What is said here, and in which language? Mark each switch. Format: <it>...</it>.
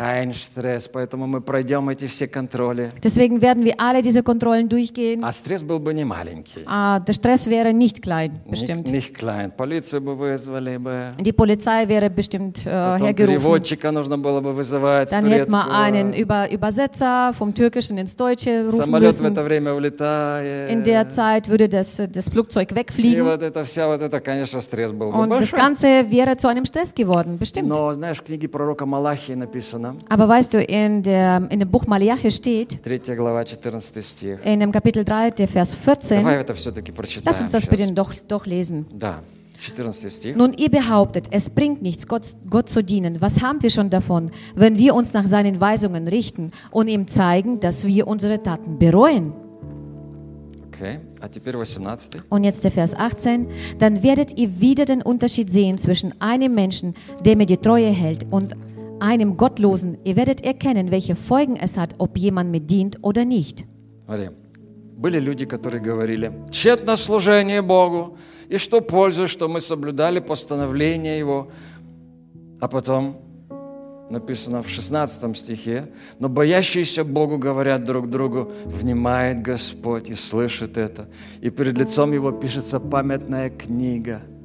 <de>Kein Stress,</de> <ru>поэтому мы пройдем эти все контроли.</ru> <de>Deswegen werden wir alle diese Kontrollen durchgehen.</de> <ru>А стресс был бы не маленький.</ru> <de>Der Stress wäre nicht klein, bestimmt. Nicht klein.</de> <ru>Полицию бы вызвали бы.</ru> <de>Die Polizei wäre bestimmt hergerufen.</de> <ru>Потом переводчика нужно было бы вызывать.</ru> <de>Dann hätte man einen Übersetzer vom Türkischen ins Deutsche rufen Samolet müssen.</de> <ru>В это время улетает.</ru> <de>In der Zeit würde das Flugzeug wegfliegen.</de> <ru>И вот это вся, вот это, конечно, стресс был бы.</ru> <de>Das Ganze wäre zu einem Stress geworden, bestimmt.</de> <ru>Но, знаешь, в книге пророка Малахии написано.</ru> <de>Aber weißt du, in dem Buch Malachi steht.</de> <ru>3 глава, 14 стих.</ru> <de>In dem Kapitel 3, der Vers 14.</de> <ru>Давай это все-таки прочитаем.</ru> <de>Lass uns das сейчас. Bitte doch lesen.</de> <ru>Да. 14. Стих.</ru> <de>Nun, ihr behauptet, es bringt nichts, Gott zu dienen. Was haben wir schon davon, wenn wir uns nach seinen Weisungen richten und ihm zeigen, dass wir unsere Taten bereuen?</de> <ru>Okay, а теперь 18.</ru> <de>Und jetzt der Vers 18. Dann werdet ihr wieder den Unterschied sehen zwischen einem Menschen, der mir die Treue hält, und einem Gottlosen. Ihr werdet erkennen, welche Folgen es hat, ob jemand mir dient oder nicht. Okay.</de> <ru>Были люди, которые говорили, тщетно служение Богу, и что пользу, что мы соблюдали постановление Его. А потом написано в 16 стихе, но боящиеся Богу говорят друг другу, внимает Господь и слышит это, и перед лицом Его пишется памятная книга.</ru>